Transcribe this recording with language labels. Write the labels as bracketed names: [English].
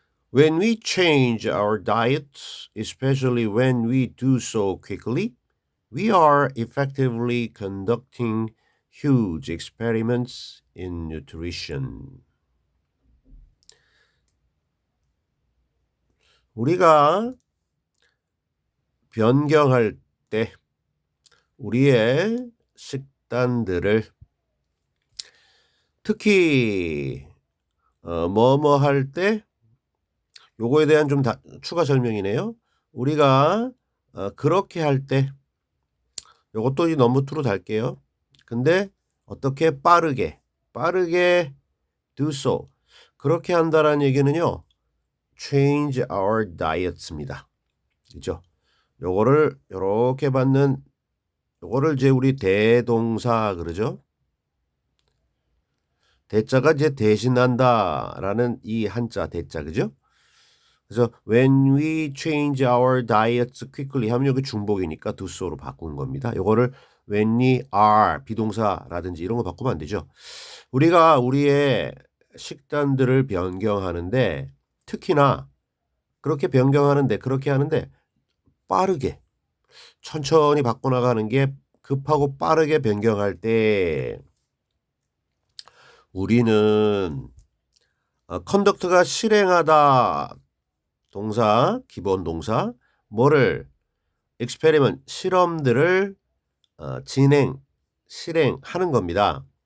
[English] When we change our diets, especially when we do so quickly, we are effectively conducting huge experiments in nutrition. [Korean] 우리가 변경할 때 우리의 식단들을 특히 뭐뭐 할 때 요거에 대한 좀 추가 설명이네요. 우리가 그렇게 할 때 요것도 이 넘버 투로 달게요. 근데 어떻게 빠르게 do so 그렇게 한다라는 얘기는요. [English] change our diets입니다. [Korean] 그죠? 요거를 요렇게 받는 요거를 이제 우리 대동사 그러죠? 대자가 이제 대신한다라는 이 한자 대자 그죠? 그래서 [English] when we change our diets quickly [Korean] 하면 여기 중복이니까 do so로 바꾸는 겁니다. 요거를 when we are 비동사라든지 이런 거 바꾸면 안 되죠. 우리가 우리의 식단들을 변경하는데 특히나 그렇게 하는데 빠르게 천천히 바꿔나가는 게 급하고 빠르게 변경할 때 우리는 컨덕트가 실행하다 동사 기본 동사 뭐를 experiment 실험들을 실행하는 겁니다.